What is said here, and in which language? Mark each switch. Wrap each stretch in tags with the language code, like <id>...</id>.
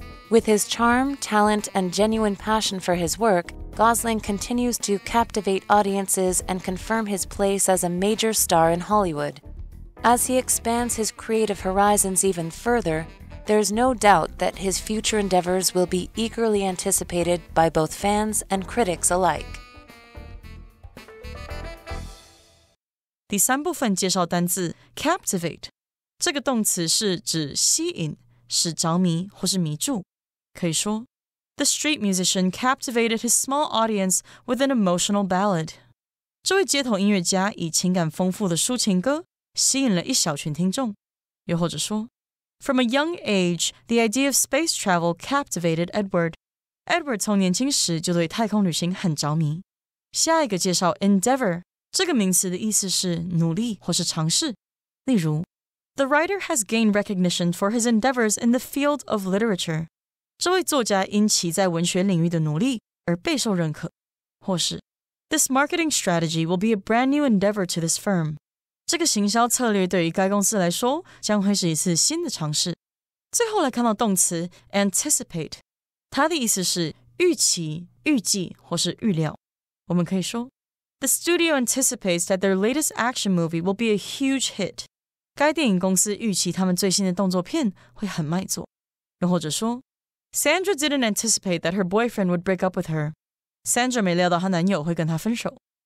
<en>With his charm, talent, and genuine passion for his work, Gosling continues to captivate audiences and confirm his place as a major star in Hollywood. As he expands his creative horizons even further, there's no doubt that his future endeavors will be eagerly anticipated by both fans and critics alike.</en> <zh>第3部分介绍单字 captivate， 这个动词是指吸引、使着迷或是迷住。可以说</zh> <en>The street musician captivated his small audience with an emotional ballad.</en> <zh>这位街头音乐家以情感丰富的抒情歌吸引了一小群听众。又或者说</zh> <en>From a young age, the idea of space travel captivated Edward.</en> <zh>Edward 从年轻时就对太空旅行很着迷。下一个介绍 endeavor， 这个名词的意思是努力或是尝试。例如</zh> <en>The writer has gained recognition for his endeavors in the field of literature.</en> <zh>这位作家因其在文学领域的努力而备受认可。或是</zh> <en>This marketing strategy will be a brand new endeavor to this firm.</en> <zh>这个行销策略对于该公司来说将会是一次新的尝试。最后来看到动词 anticipate， 它的意思是预期、预计或是预料。我们可以说</zh> <en>The studio anticipates that their latest action movie will be a huge hit.</en> <zh>该电影公司预期他们最新的动作片会很卖座。又或者说</zh> <en>Sandra didn't anticipate that her boyfriend would break up with her.</en> <zh>Sandra 没料到她男友会跟她分手。</zh>